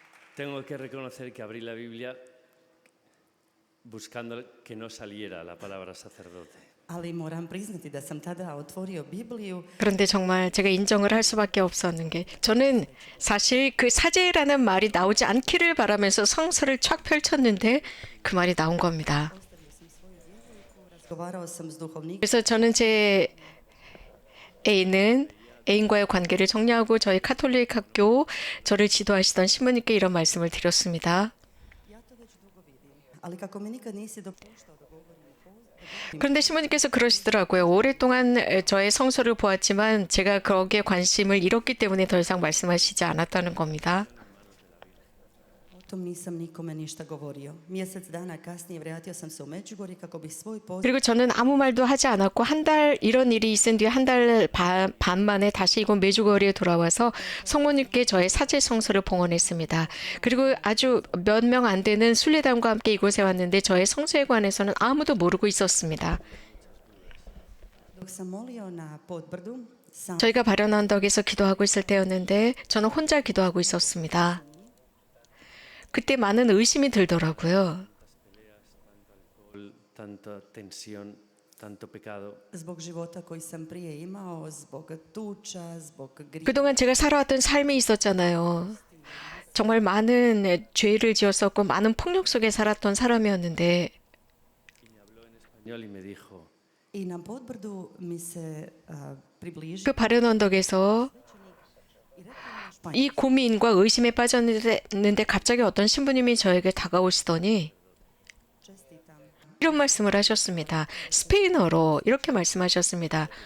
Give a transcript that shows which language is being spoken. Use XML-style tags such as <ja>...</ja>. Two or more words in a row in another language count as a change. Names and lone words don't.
<es>Tengo que reconocer que abrí la Biblia buscando que no saliera la palabra sacerdote.</es> <hr>Ali moram priznati da sam tada otvorio Bibliju</hr> <ko>그런데 정말 제가 인정을 할 수밖에 없었는 게 저는 사실 그 사제라는 말이 나오지 않기를 바라면서 성서를 쫙 펼쳤는데 그 말이 나온 겁니다.</ko> <hr>razgovarao sam s duhovnikom</hr> <ko>그래서 저는 제 애인과의 관계를 정리하고 저희 카톨릭 학교 저를 지도하시던 신부님께 이런 말씀을 드렸습니다.</ko> <hr>ali kako mi nikad nisi dopuštao da govorim</hr> <ko>그런데 신부님께서 그러시더라고요. 오랫동안 저의 성서를 보았지만 제가 거기에 관심을 잃었기 때문에 더 이상 말씀하시지 않았다는 겁니다.</ko> <hr>o tom nisam nikome ništa govorio. Mjesec dana kasnije vratio sam se u Međugorje kako bih svoj poziv</hr> <ko>그리고 저는 아무 말도 하지 않았고 한 달 이런 일이 있은 뒤에 한 달 반 만에 다시 이곳 메주거리에 돌아와서 성모님께 저의 사제 성서를 봉헌했습니다. 그리고 아주 몇 명 안 되는 순례단과 함께 이곳에 왔는데 저의 성서에 관해서는 아무도 모르고 있었습니다.</ko> <hr>dok sam molio na Podbrdu sam</hr> <ko>저희가 바련 언덕에서 기도하고 있을 때였는데 저는 혼자 기도하고 있었습니다. 그때 많은 의심이 들더라고요.</ko> <es>Tanta tensión, tanto pecado.</es> <hr>zbog života koji sam prije imao, zbog tuča, zbog grijeha.</hr> <ko>그동안 제가 살아왔던 삶이 있었잖아요. 정말 많은 죄를 지었었고 많은 폭력 속에 살았던 사람이었는데</ko> <es>Español y me dijo,</es> <hr>I na Podbrdu mi se približio</hr> <ko>그 바련 언덕에서 이 고민과 의심에 빠졌는데 갑자기 어떤 신부님이 저에게 다가오시더니</ko> <hr>čestitam.</hr> <ko>이런 말씀을 하셨습니다. 스페인어로 이렇게 말씀하셨습니다.</ko>